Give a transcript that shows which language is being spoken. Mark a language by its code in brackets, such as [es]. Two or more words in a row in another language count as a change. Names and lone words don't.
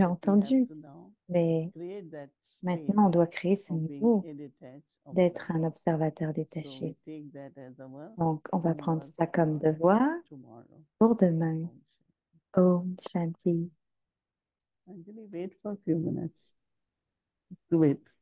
[en] but we have [fr] entendu, [en] to now [fr] mais [en] create that [fr] maintenant on [en] stage [fr] doit créer ce [en] of being [fr] niveau [en] a detached [fr] d'être un [en] observer. [fr] observateur [en] So we [fr] détaché. [en] take that as our [fr] Donc, on va prendre [en] homework [fr] ça comme [en] for [fr] devoir [en] tomorrow. [fr] pour demain. [sa] Om Om Shanti. Shanti. [en] Anjali, wait for a few minutes. Wait.